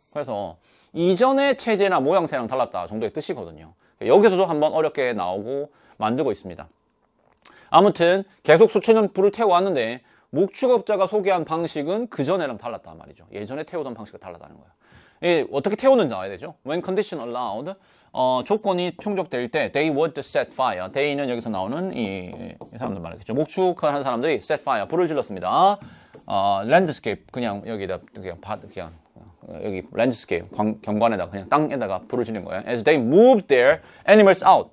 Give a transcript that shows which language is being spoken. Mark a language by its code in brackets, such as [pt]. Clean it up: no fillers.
[ko] 그래서 이전의 체제나 모양새랑 달랐다 정도의 뜻이거든요. 여기서도 한번 어렵게 나오고 만들고 있습니다. 아무튼 계속 수천 년 불을 태워왔는데 목축업자가 소개한 방식은 그전에랑 달랐단 말이죠. 예전에 태우던 방식과 달랐다는 거예요. 어떻게 태우는지 나와야 되죠. [en] When condition allowed, [ko] 조건이 충족될 때 [en] they would set fire. [ko] they는 여기서 나오는 이 사람들 말이겠죠. 목축하는 사람들이 [en] set fire, [ko] 불을 질렀습니다. landscape, 그냥 여기다 그냥 여기 랜드스케이프, 경관에다가 그냥 땅에다가 불을 지른 거예요. [en] As they moved their animals out.